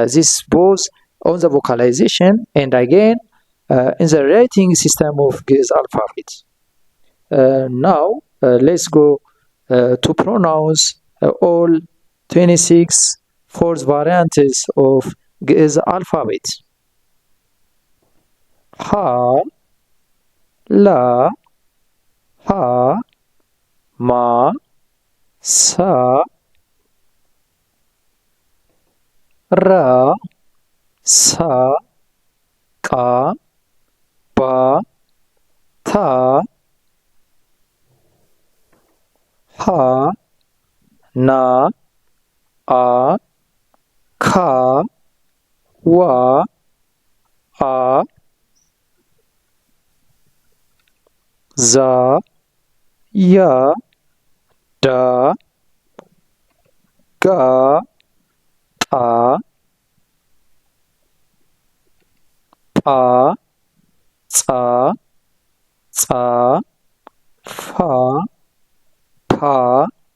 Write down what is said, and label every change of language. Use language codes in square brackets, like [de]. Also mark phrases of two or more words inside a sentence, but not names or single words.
[en] This both on the vocalization and again in the writing system of Giz alphabet. Now let's go to pronounce all 26 fourth variants of Giz alphabet. Ha, la, ha, ma, sa, ra, sa, ka, ba, ta, ha, na, a, ka, wa, a, za, ya, da, ga, ta, pa, ca, fa, pa,